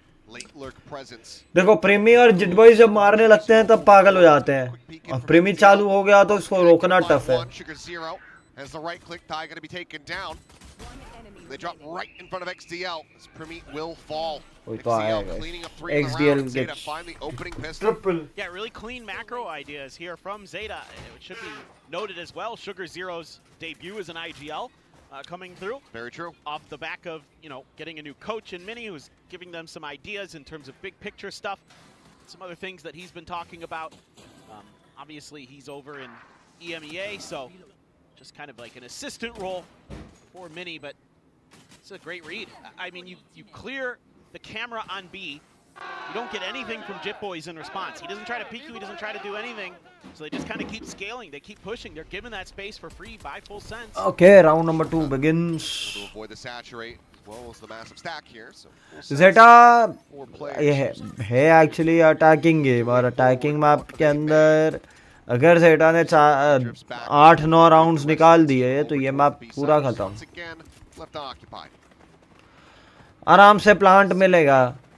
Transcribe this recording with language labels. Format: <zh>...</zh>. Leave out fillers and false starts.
<hi>देखो प्रेमी और जिट बॉयज जब मारने लगते हैं तब पागल हो जाते हैं, और प्रेमी चालू हो गया तो इसको रोकना टफ है.</hi> <en>As the right click die going to be taken down. They drop right in front of XDL. As Primi will fall. XDL cleaning up 3 in the round. ZETA find the opening pistol. Triple. Yeah, really clean macro ideas here from ZETA. It should be noted as well, Sugar Zero's debut as an IGL coming through. Very true. Off the back of, getting a new coach in Mini who's giving them some ideas in terms of big picture stuff. Some other things that he's been talking about. Obviously, he's over in EMEA, so just kind of like an assistant role for Mini, but it's a great read. I mean, you clear the camera on B. You don't get anything from Jit Boys in response. He doesn't try to peek you. He doesn't try to do anything. So they just kind of keep scaling. They keep pushing. They're given that space for free by Full Sense. Okay, round number 2 begins. To avoid the saturate, as well as the massive stack here. So</en> <hi>ZETA है</hi> <en>actually attacking game</en> <hi>और attacking map के अंदर अगर ZETA ने 8-9 rounds निकाल दिए तो ये map पूरा खत्म. आराम से plant मिलेगा.</hi>